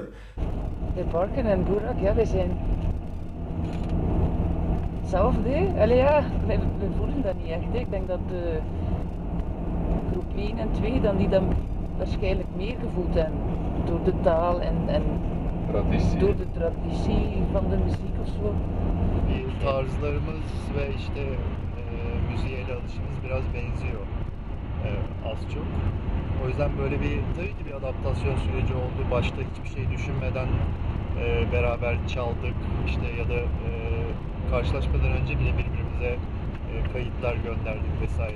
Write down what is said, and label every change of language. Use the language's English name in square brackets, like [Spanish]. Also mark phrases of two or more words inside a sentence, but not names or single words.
[Dutch] De Barken en Burak, ja, wij zijn hetzelfde. Allee, ja, wij voelen dat niet echt. Hè. Ik denk dat groep 1 en 2 die dan waarschijnlijk meer gevoeld hebben door de taal en door de traditie van de muziek of zo. [Turkish] Tarzlarımız ve işte müziğe ele alışımız biraz benziyor az çok. O yüzden böyle tabii ki bir adaptasyon süreci oldu. Başta hiçbir şey düşünmeden beraber çaldık işte ya da karşılaşmadan önce bile birbirimize kayıtlar gönderdik vesaire.